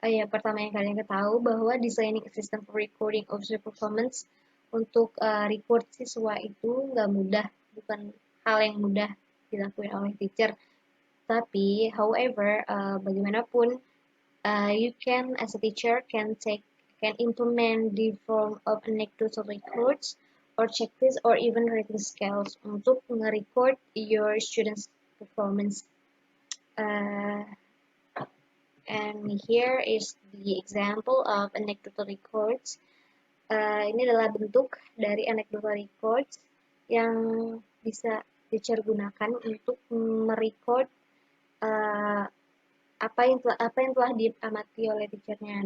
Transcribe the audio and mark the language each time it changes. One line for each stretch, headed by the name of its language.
Indonesian: Pertama yang kalian ketahui bahwa
English: designing a system for recording observed performance
Indonesian: untuk record siswa itu nggak mudah, bukan hal yang mudah dilakukan oleh teacher.
English: Tapi, however, bagaimanapun, you can as a teacher can implement the form of anecdotal records or checklist or even rating scales
Indonesian: untuk nge-record
English: your students' performance. And here is the example of anecdotal records.
Indonesian: Ini adalah bentuk dari anecdotal records yang bisa teacher gunakan untuk merecord apa yang telah diamati oleh teachernya.